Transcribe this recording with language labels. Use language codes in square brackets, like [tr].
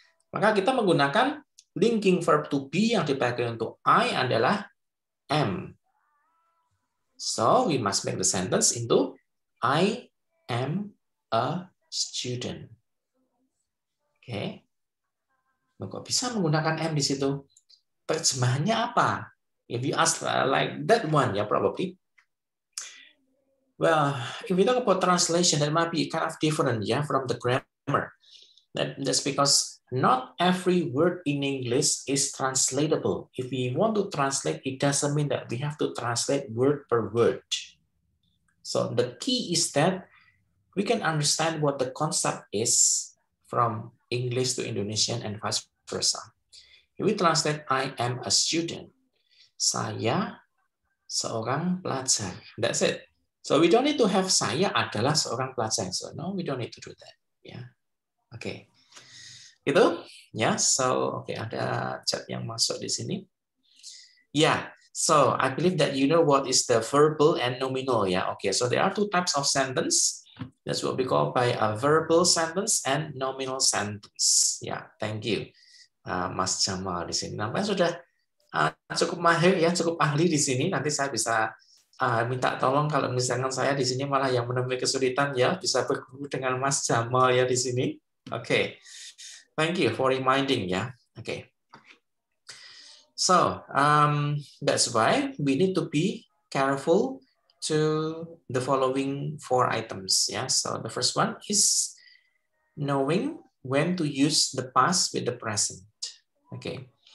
[id] Maka kita menggunakan [en] linking verb to be [id] yang dipakai untuk I adalah am. [en] So, we must make the sentence into I am a student. Oke. [id] Kok bisa menggunakan am di situ? Terjemahannya apa? [en] If you ask like that one, yeah, probably. Well, if we talk about translation, that might be kind of different, yeah, from the grammar. That's because not every word in English is translatable. If we want to translate, it doesn't mean that we have to translate word per word. So the key is that we can understand what the concept is from English to Indonesian and vice versa. If we translate, I am a student. [id] Saya seorang pelajar. [en] That's it. So we don't need to have [id] saya adalah seorang pelajar. [en] So no, we don't need to do that. [id] Yeah. Oke. Gitu. Ya, so oke, ada chat yang masuk di sini. Yeah. [en] So I believe that you know what is the verbal and nominal. Yeah. Okay. So there are two types of sentence. That's what we call by a verbal sentence and nominal sentence. Yeah. Thank you, [id] Mas Jamal di sini. Nampaknya sudah cukup mahir ya, cukup ahli di sini. Nanti saya bisa minta tolong kalau misalkan saya di sini malah yang menemui kesulitan ya, bisa berguru dengan Mas Jamal ya di sini. [en] Oke. Thank you for reminding ya. Oke. So, that's why we need to be careful to the following 4 items ya. So, the first one is knowing when to use the past with the present. Okay.